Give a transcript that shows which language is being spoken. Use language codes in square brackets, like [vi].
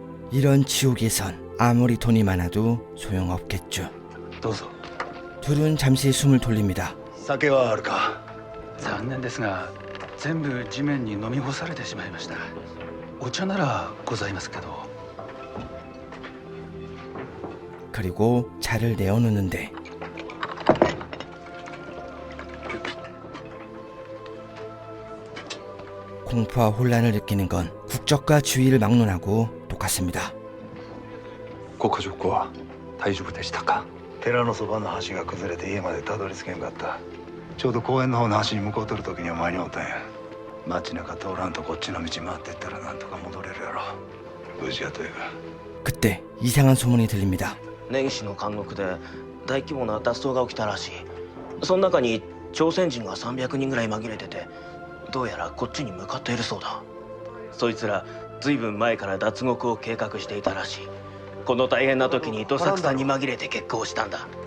[ko] 이런 지옥에선 아무리 돈이 많아도 소용없겠죠. 둘은 잠시 숨을 돌립니다. [ja] 酒はあるか。残念ですが全部地面に飲み干されてしまいました。お茶ならございますけど。 [ko] 그리고 차를 내어놓는데 공포와 혼란을 느끼는 건 국적과 주의를 막론하고 똑같습니다. [ja] ご家族は大丈夫でしたか。寺のそばの橋が崩れて家までたどり着けんかった。ちょうど公園の方の橋に向こうとる時には前におったんや。街中通らんとこっちの道回ってったらなんとか戻れるやろ。無事やという。 [ko] 그때 이상한 소문이 들립니다. [ja] 年始の監獄で大規模な脱走が起きたらしい。その中に朝鮮人が300人ぐらい紛れてて、どうやらこっちに向かっているそうだ。そいつらずいぶん前から脱獄を計画していたらしい。この大変な時にどさくさに紛れて決行したんだ。